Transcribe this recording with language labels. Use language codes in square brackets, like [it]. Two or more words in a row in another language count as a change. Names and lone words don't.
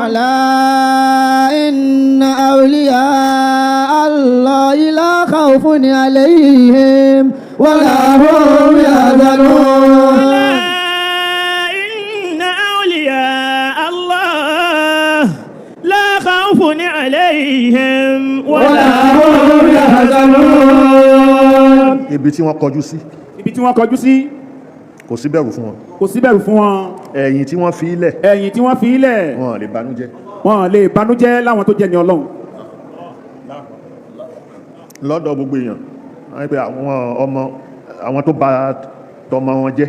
[ar] ألا إن أولياء الله لا خوف عليهم ولا هم يحزنون إن أولياء الله لا خوف عليهم ولا هم يحزنون. [yo] ibi tí wọ́n kọjú sí ibi tí wọ́n kọjú sí kò sí bẹ̀rù fún wọn. kò sí bẹ̀rù fún wọn. ẹ̀yìn tí wọ́n fi ilẹ̀ ẹ̀yìn tí wọ́n fi ilẹ̀ wọn lè banújẹ́. wọn lè banújẹ́ láwọn tó jẹ́ ní Ọlọ́run. lọ́dọ̀ gbogbo èèyàn wọ́n ní pé àwọn tó bà tọmọ wọn jẹ́.